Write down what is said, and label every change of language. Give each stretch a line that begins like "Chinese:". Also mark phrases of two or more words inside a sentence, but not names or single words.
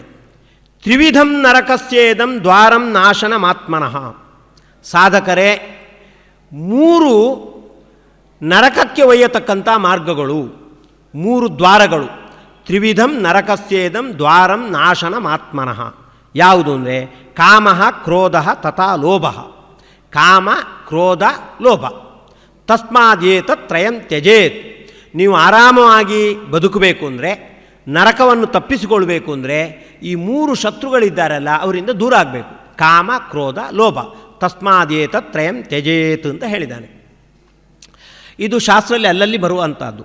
Sanskrit: ತ್ರಿವಿಧಂ ನರಕಸ್ಯೇದಂ ದ್ವಾರಂ ನಾಶನಮಾತ್ಮನಃ.
Kannada: ಸಾಧಕರೇ, 3 ನರಕಕ್ಕೆ ಒಯ್ಯತಕ್ಕಂಥ ಮಾರ್ಗಗಳು, 3 ದ್ವಾರಗಳು.
Sanskrit: ತ್ರಿವಿಧಂ ನರಕಸ್ಯೇದಂ ದ್ವಾರಂ ನಾಶನಮಾತ್ಮನಃ.
Kannada: ಯಾವುದು ಅಂದರೆ ಕಾಮ,
Sanskrit: ಕ್ರೋಧ ತಥಾ ಲೋಭ. ಕಾಮ, ಕ್ರೋಧ, ಲೋಭ. ತಸ್ಮಾದೇತತ್ ತ್ರಯಂ ತ್ಯಜೇತ್.
Kannada: ನೀವು ಆರಾಮವಾಗಿ ಬದುಕಬೇಕು ಅಂದರೆ, ನರಕವನ್ನು ತಪ್ಪಿಸಿಕೊಳ್ಬೇಕು ಅಂದರೆ ಈ 3 ಶತ್ರುಗಳಿದ್ದಾರಲ್ಲ ಅವರಿಂದ ದೂರ ಆಗಬೇಕು. ಕಾಮ, ಕ್ರೋಧ, ಲೋಭ.
Sanskrit: ತಸ್ಮಾದೇತತ್ ತ್ರಯಂ ತ್ಯಜೇತ್
Kannada: ಅಂತ ಹೇಳಿದ್ದಾನೆ. ಇದು ಶಾಸ್ತ್ರದಲ್ಲಿ ಅಲ್ಲಲ್ಲಿ ಬರುವಂಥದ್ದು.